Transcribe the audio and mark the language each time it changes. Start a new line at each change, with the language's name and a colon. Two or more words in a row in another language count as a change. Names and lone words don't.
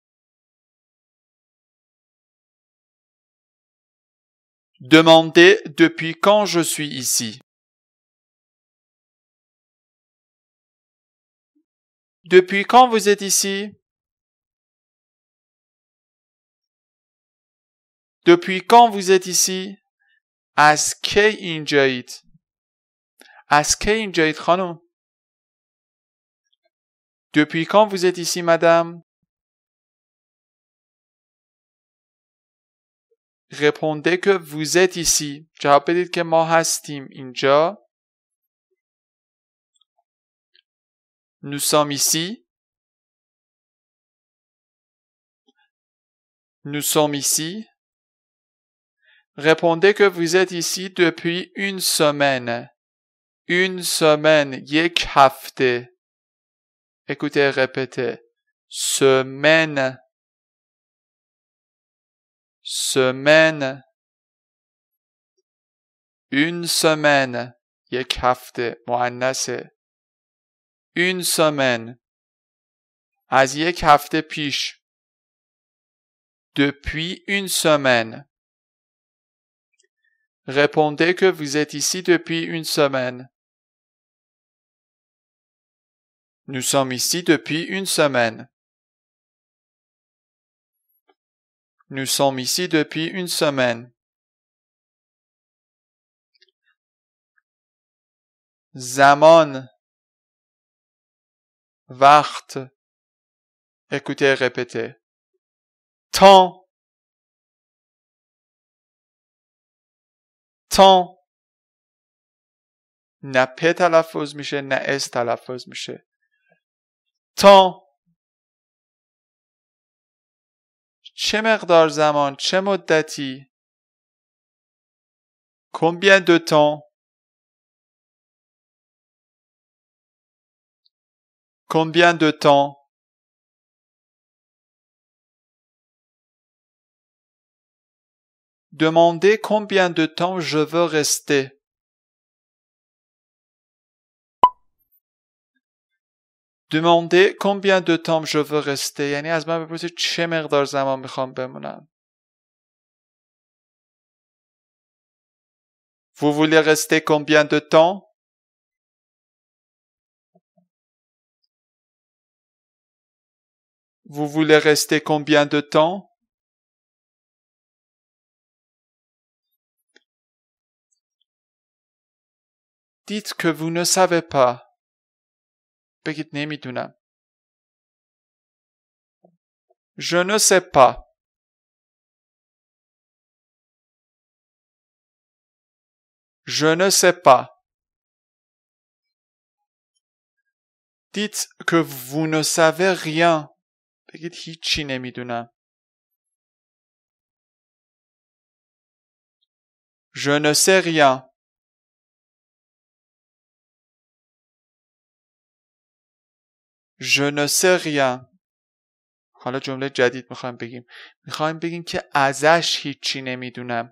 French: Demandez depuis quand je suis ici. Depuis quand vous êtes ici? Depuis quand vous êtes ici؟
Persian: از کی اینجایید؟ از کی اینجایید خانم؟
French: Depuis quand vous êtes ici madame؟ Répondez que vous êtes ici.
Persian: جواب بدید که ما هستیم اینجا.
French: Nous sommes ici. Nous sommes ici. Répondez que vous êtes ici depuis une semaine. Une semaine.
Persian: یک هفته.
French: Écoutez, répétez. Semaine. Semaine. Une semaine.
Persian: یک هفته. مؤنثه.
French: Une semaine.
Persian: از یک هفته پیش.
French: Depuis une semaine. Répondez que vous êtes ici depuis une semaine. Nous sommes ici depuis une semaine. Nous sommes ici depuis une semaine.
Persian: زمان. وقت.
French: Écoutez, répétez. Temps. Temps.
Persian: نه پ تلفظ میشه نه اس تلفظ میشه. Temps. چه مقدار زمان؟ چه مدتی؟
French: Combien de temps? Combien de temps? Demandez combien de temps je veux rester. Demandez combien de temps je veux rester.
Persian: یعنی از من بپرسید چه مقدار زمان میخوام بمونم.
French: Vous voulez rester combien de temps? Vous voulez rester combien de temps? Dites que vous ne savez pas.
Persian: بگید نمیدونم.
French: Je ne sais pas. Je ne sais pas. Dites que vous ne savez rien.
Persian: بگید هیچی نمیدونم.
French: Je ne sais rien. Je ne sais rien.
Persian: حالا جمله جدید میخوایم بگیم. میخوایم بگیم که ازش هیچی نمیدونم.